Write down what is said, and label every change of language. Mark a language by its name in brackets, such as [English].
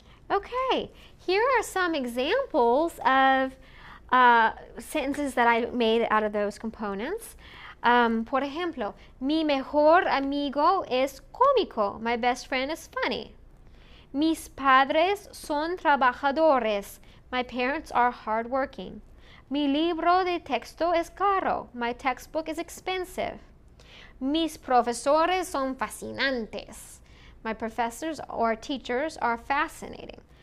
[English] Okay, here are some examples of sentences that I made out of those components. [Spanish] Por ejemplo, mi mejor amigo es cómico. [English] My best friend is funny. [Spanish] Mis padres son trabajadores. [English] My parents are hardworking. [Spanish] Mi libro de texto es caro. [English] My textbook is expensive. [Spanish] Mis profesores son fascinantes. [English] My professors or teachers are fascinating.